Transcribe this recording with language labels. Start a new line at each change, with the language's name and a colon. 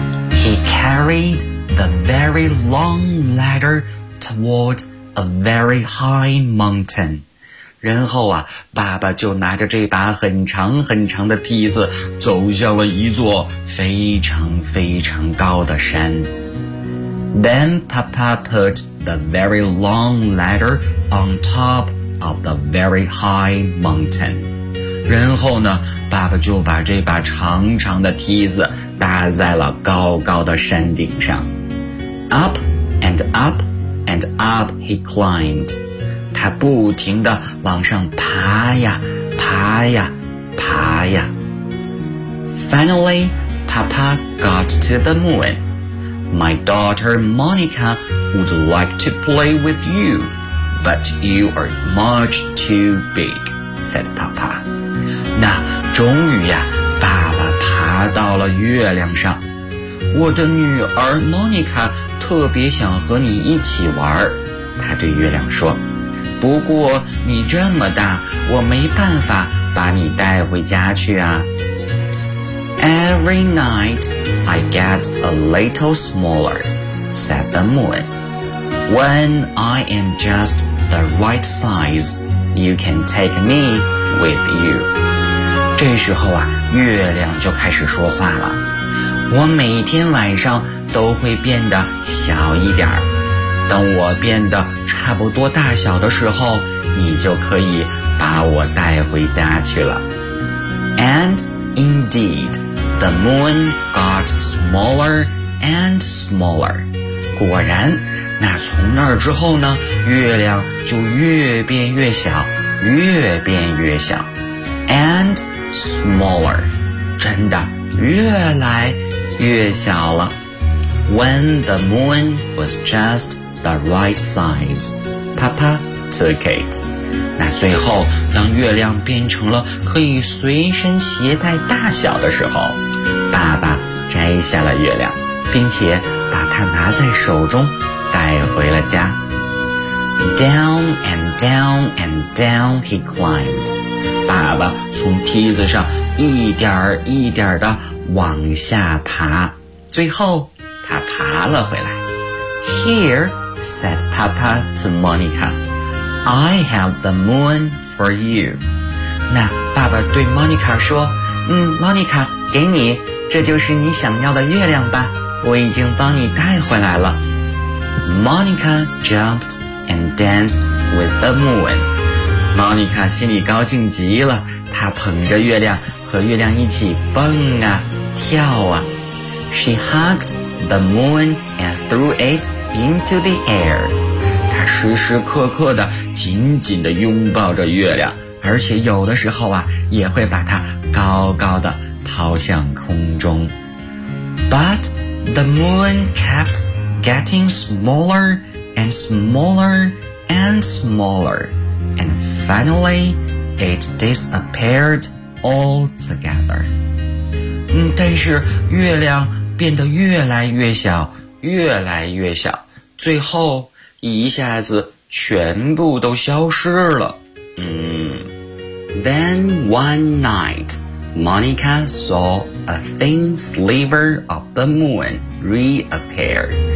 English: He carried the very long ladder toward a very high mountain.
Chinese: 然后啊，爸爸就拿着这把很长很长的梯子走向了一座非常非常高的山。
English: Then Papa put the very long ladder on top of the very high mountain.
Chinese: 然后呢，爸爸就把这把长长的梯子搭在了高高的山顶上。
English: Up and up and up he climbed.
Chinese: 他不停地往上爬呀爬呀爬呀。
English: Finally, Papa got to the moon. My daughter Monica would like to play with you, but you are much too big, said Papa.
Chinese: 那终于呀，爸爸爬到了月亮上。我的女儿 Monica 特别想和你一起玩，她对月亮说，不过你这么大，我没办法把你带回家去啊。
English: Every night I get a little smaller, said the moon. When I am just the right size, you can take me with you.
Chinese: 这时候啊，月亮就开始说话了。我每天晚上都会变得小一点儿。等我变得差不多大小的时候，你就可以把我带回家去了。
English: And indeed, the moon got smaller and smaller.
Chinese: 果然，那从那儿之后呢，月亮就越变越小，越变越小。
English: And smaller,
Chinese: 真的越来越小了。
English: When the moon was just the right size, Papa took it.
Chinese: 那最后当月亮变成了可以随身携带大小的时候，爸爸摘下了月亮，并且把它拿在手中带回了家。
English: Down and down and down he climbed.
Chinese: 爸爸从梯子上一点一点地往下爬，最后他爬了回来。
English: Here, said Papa to Monica, I have the moon for you.
Chinese: 那爸爸对 Monica 说，Monica, 给你，这就是你想要的月亮吧，我已经帮你带回来了。
English: Monica jumped and danced with the moon.
Chinese: Monica 心里高兴极了，她捧着月亮和月亮一起蹦啊跳啊。
English: She hugged the moon and threw it into the air.
Chinese: 她时时刻刻地紧紧地拥抱着月亮，而且有的时候啊也会把它高高地抛向空中。
English: But the moon kept getting smaller and smaller and smallerAnd finally, it disappeared altogether.
Chinese: 但是月亮变得越来越小，越来越小，最后一下子全部都消失了。
English: Then one night, Monica saw a thin sliver of the moon reappear.